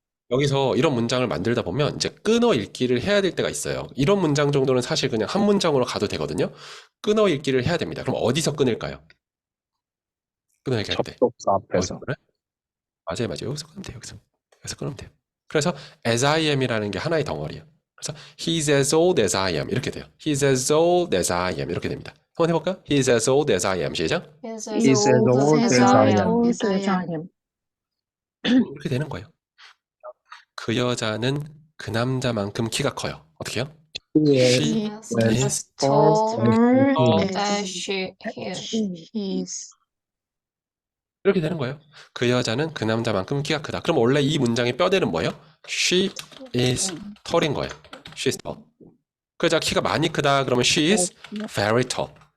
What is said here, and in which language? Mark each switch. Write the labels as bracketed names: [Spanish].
[Korean] 여기서 이런 문장을 만들다 보면 이제 끊어 읽기를 해야 될 때가 있어요. 이런 문장 정도는 사실 그냥 한 문장으로 가도 되거든요. 끊어 읽기를 해야 됩니다. 그럼 어디서 끊을까요? 끊어 읽기 할 때. 접속사 어디서 앞에서. 끊어요? 맞아요. 여기서 끊으면 돼요. 여기서 끊으면 돼요. 그래서 [English] as I am [Korean] 이라는 게 하나의 덩어리예요. [English] 그래서 he's as old as I am [Korean] 이렇게 돼요. [English] He's as old as I am 이렇게 됩니다. [Korean] 한번 해볼까요? [English] He's as old as I am. 시작. He's as old as I am. [Korean] 이렇게 되는 거예요. 그 여자는 그 남자만큼 키가 커요. 어떻게 해요? She is [English] taller as she is. [Korean] 이렇게 되는 거예요. 그 여자는 그 남자만큼 키가 크다. 그럼 원래 이 문장의 뼈대는 뭐예요? [English] She is tall인 거예요. She is tall. [Korean] 그 여자 키가 많이 크다. 그러면 [English] she is very tall.